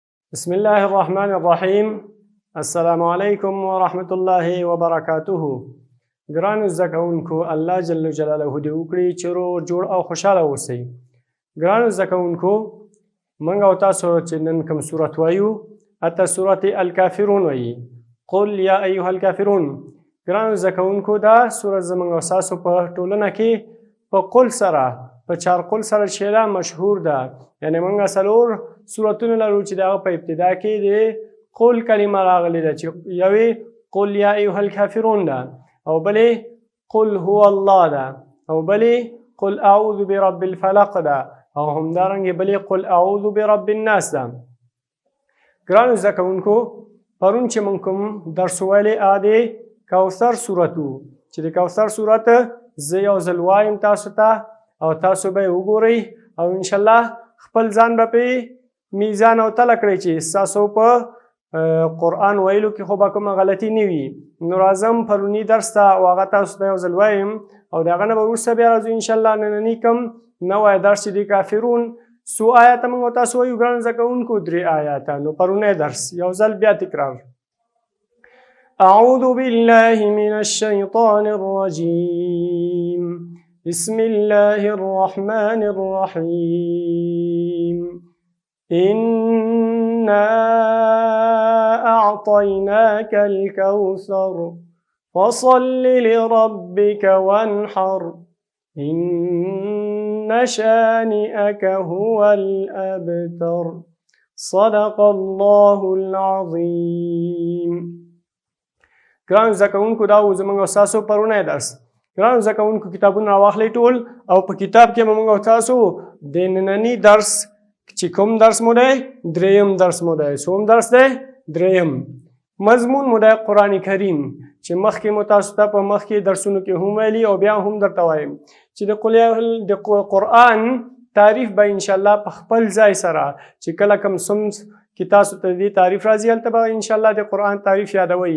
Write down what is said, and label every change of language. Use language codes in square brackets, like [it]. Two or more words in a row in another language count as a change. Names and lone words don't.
[ar] بسم الله الرحمن الرحیم. السلام علیکم ورحمة الله وبرکاته. [ps] ګرانو زده کوونکو، [ar] الله جل جلاله [ps] دې وکړي چې روغ جوړ او خوشحاله اوسئ. ګرانو زده کوونکو، موږ او تاسو چې نن کوم سورت وایو، حتی سورت الکافرون وایي. [ar] قل یا ایها الکافرون. [ps] ګرانو زده کوونکو، دا سورت زموږ او تاسو په ټولنه کې په قل سره، په چار قل سره چې دا مشهور ده. یعنې موږ څلور سورتونه لرو چې د هغه په ابتدا کې د قل کلمه راغلې ده، چې یوې [ar] قل یا ایها الکافرون [ps] ده، او بلې [ar] قل هو الله [ps] ده، او بلې [ar] قل اعوذ برب الفلق [ps] ده، او همدارنګې بلې [ar] قل اعوذ برب الناس [ps] ده. ګرانو زده کوونکو، پرون چې موږ کوم درس ویلی هغه د کوثر سورت و، چې د کوثر سورت زه یو ځل وایم تاسو ته، او تاسو به یې وګورئ، او انشاءالله خپل ځان به پرې میزان او تله کړئ چې ستاسو په قرآن ویلو کې خو به کومه غلطي نه وي. نو راځم پروني درس ته، او هغه تاسو ته یو ځل وایم، او د هغه نه به وروسته بیا راځو انشاءالله ننني کوم نوی درس چې د کافرون څو آیاته موږ تاسو وایو ګرانو زده کوونکو، 3 آیاته. نو پرونی درس یو ځل بیا تکرار. [ar] اعوذ بالله من الشیطان الرجیم. بسم الله الرحمن الرحیم. إنا أعطيناك الكوثر فصل لربك وانحر إن شانئك هو الأبتر. صدق الله العظيم. [ps] ګرانو زده کوونکو، دا و زموږ او ستاسو پرونی درس. ګرانو زده کوونکو، کتابونه راواخلئ ټول، او په کتاب کې به موږ او تاسو د ننني درس چې کوم درس مو دی، 3م درس مو دی. څوم درس دی؟ 3م. مضمون مو دی قرآن کریم، چې مخکې مو تاسو ته په مخکې درسونو کې هم ویلي، او بیا هم درته وایم چې د قرآن تعریف به انشاءالله په خپل ځای سره، چې کله کوم صنف کې تاسو ته دې تعریف راځي، هلته به انشاءالله د قرآن تعریف یادوئ.